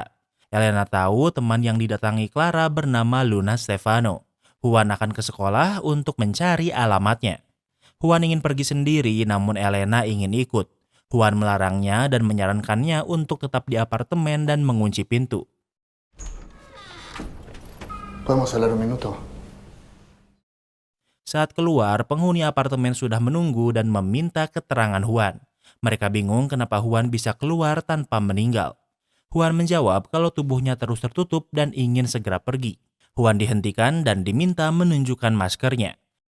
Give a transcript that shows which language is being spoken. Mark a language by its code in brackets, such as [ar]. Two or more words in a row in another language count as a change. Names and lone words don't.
[id] Elena tahu teman yang didatangi Clara bernama Luna Stefano. Juan akan ke sekolah untuk mencari alamatnya. Juan ingin pergi sendiri namun Elena ingin ikut. Juan melarangnya dan menyarankannya untuk tetap di apartemen dan mengunci pintu. [es] ¿Podemos hablar un minuto? [id] Saat keluar, penghuni apartemen sudah menunggu dan meminta keterangan Juan. Mereka bingung kenapa Juan bisa keluar tanpa meninggal. Juan menjawab kalau tubuhnya terus tertutup dan ingin segera pergi. Juan dihentikan dan diminta menunjukkan maskernya.